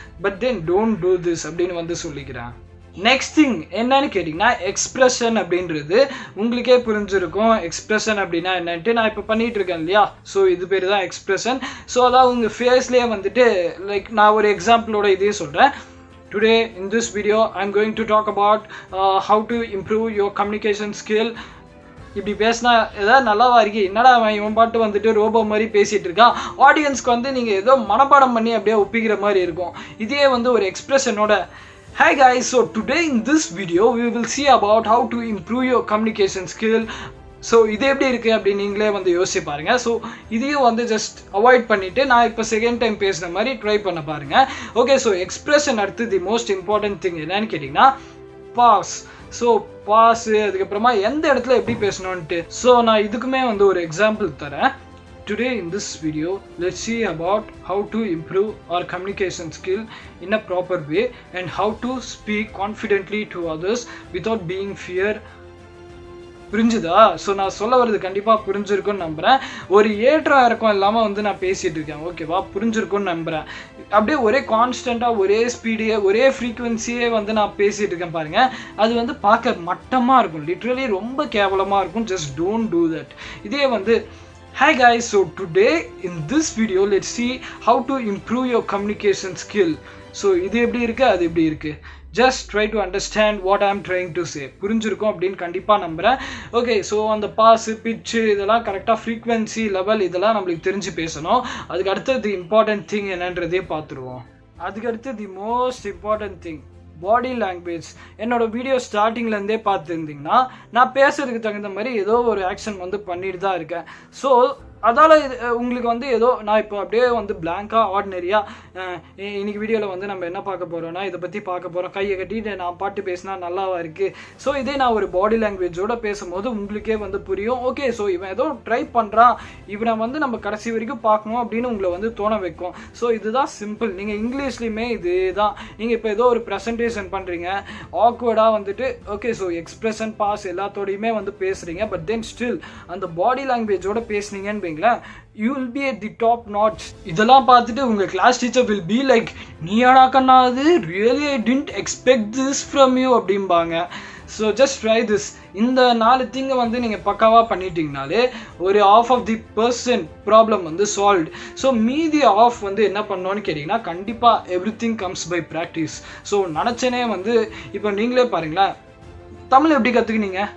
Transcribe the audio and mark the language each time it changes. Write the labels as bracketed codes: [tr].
[en] but then don't do this [ta] அப்படின்னு வந்து சொல்லிக்கிறேன். நெக்ஸ்ட் திங் என்னன்னு கேட்டிங்கன்னா எக்ஸ்பிரஷன் அப்படின்றது உங்களுக்கே புரிஞ்சிருக்கும். எக்ஸ்பிரஷன் அப்படின்னா என்னன்ட்டு நான் இப்போ பண்ணிகிட்டு இருக்கேன் இல்லையா, ஸோ இது பேர் தான் எக்ஸ்பிரஷன். ஸோ அதாவது உங்கள் ஃபேஸ்லேயே வந்துட்டு லைக் நான் ஒரு எக்ஸாம்பிளோட இதே சொல்கிறேன். [en] Today in this video I'm going to talk about how to improve your communication skill. [ta] இப்படி பேசினா ஏதாவது நல்லாவா இருக்கு, என்னடா அவன் இவன் பாட்டு வந்துட்டு ரோபோ மாதிரி பேசிகிட்டு இருக்கான், ஆடியன்ஸ்க்கு வந்து நீங்கள் ஏதோ மனப்பாடம் பண்ணி அப்படியே ஒப்பிக்கிற மாதிரி இருக்கும். இதே வந்து ஒரு எக்ஸ்பிரஷனோட [en] Hi guys, so today in this video we will see about how to improve your communication skill. [ta] So இது எப்படி இருக்குது அப்படின்னு நீங்களே வந்து யோசிச்சு பாருங்கள். ஸோ இதையும் வந்து ஜஸ்ட் அவாய்ட் பண்ணிவிட்டு நான் இப்போ செகண்ட் டைம் பேசுகிற மாதிரி ட்ரை பண்ண பாருங்கள். ஓகே ஸோ எக்ஸ்பிரஷன் அடுத்து தி மோஸ்ட் இம்பார்ட்டன்ட் திங் என்னன்னு கேட்டிங்கன்னா பாஸ். ஸோ பாஸு அதுக்கப்புறமா எந்த இடத்துல எப்படி பேசணுன்ட்டு. ஸோ நான் இதுக்குமே வந்து ஒரு எக்ஸாம்பிள் தரேன். [en] Today in this video let's see about how to improve our communication skill in a proper way and how to speak confidently to others without being fear. [ta] புரிஞ்சுதா? ஸோ நான் சொல்ல வர்றது கண்டிப்பாக புரிஞ்சிருக்குன்னு நம்புகிறேன். ஒரு ஏற்றம் இறக்கம் இல்லாமல் வந்து நான் பேசிகிட்டு இருக்கேன். ஓகேவா, புரிஞ்சிருக்குன்னு நம்புகிறேன். அப்படியே ஒரே கான்ஸ்டண்ட்டாக ஒரே ஸ்பீடே ஒரே ஃப்ரீக்குவென்சியே வந்து நான் பேசிகிட்டு இருக்கேன் பாருங்கள். அது வந்து பார்க்க மட்டமாக இருக்கும், லிட்ரலி ரொம்ப கேவலமாக இருக்கும். [en] Just don't do that. [ta] இதே வந்து [en] Hi guys, so today in this video let's see how to improve your communication skill. So [ta] இது எப்படி இருக்கு, அது எப்படி இருக்கு, [en] just try to understand what I am trying to say. [ta] புரிஞ்சிருக்கும் அப்படின்னு கண்டிப்பாக நம்புகிறேன். ஓகே ஸோ அந்த பாஸு பிச்சு இதெல்லாம் கரெக்டாக ஃப்ரீக்வன்சி லெவல் இதெல்லாம் நம்மளுக்கு தெரிஞ்சு பேசணும். அதுக்கு அடுத்து தி இம்பார்ட்டன்ட் திங் என்னன்றதே பார்த்துருவோம். அதுக்கு அடுத்து the most important thing body language. என்னோட வீடியோ ஸ்டார்டிங்லேருந்தே பார்த்துருந்தீங்கன்னா நான் பேசுறதுக்கு தகுந்த மாதிரி ஏதோ ஒரு ஆக்ஷன் வந்து பண்ணிட்டு தான் இருக்கேன். ஸோ அதால் உங்களுக்கு வந்து ஏதோ நான் இப்போ அப்படியே வந்து பிளாங்காக ஆர்டினரியாக இன்னைக்கு வீடியோவில் வந்து நம்ம என்ன பார்க்க போகிறோன்னா இதை பற்றி பார்க்க போகிறோம். கையை கட்டிட்டு நான் பாட்டு பேசினா நல்லாவா இருக்குது. ஸோ இதே நான் ஒரு பாடி லாங்குவேஜோடு பேசும்போது உங்களுக்கே வந்து புரியும். ஓகே ஸோ இவன் ஏதோ ட்ரை பண்ணுறான், இவனை வந்து நம்ம கடைசி வரைக்கும் பார்க்கணும் அப்படின்னு உங்களை வந்து தோண வைக்கும். ஸோ இதுதான் சிம்பிள். நீங்கள் இங்கிலீஷ்லேயுமே இது தான். நீங்கள் இப்போ ஏதோ ஒரு ப்ரெசன்டேஷன் பண்ணுறீங்க, ஆக்வர்டாக வந்துட்டு ஓகே ஸோ எக்ஸ்பிரஷன் பாஸ் எல்லாத்தோடையுமே வந்து பேசுகிறீங்க. பட் தென் ஸ்டில் அந்த பாடி லாங்குவேஜோடு பேசுனீங்கன்னு வைங்களேன், [en] you will be at the top notch. [ta] இதெல்லாம் பார்த்துட்டு உங்கள் class teacher [en] will be like, [ta] நீயாடா கண்ணா அது, [en] really I didn't expect this from you [ta] அப்படிம்பாங்க. [en] So just try this. [ta] இந்த 4 திங்கை வந்து நீங்கள் பக்காவாக பண்ணிட்டீங்கனாலே ஒரு of of the person problem வந்து சால்வ்டு. ஸோ மீதி ஆஃப் வந்து என்ன பண்ணோன்னு கேட்டிங்கன்னா, கண்டிப்பாக [en] Everything comes by practice. [ta] So நினச்சனே வந்து இப்போ நீங்களே பாருங்களேன், தமிழ் எப்படி கற்றுக்குனீங்க?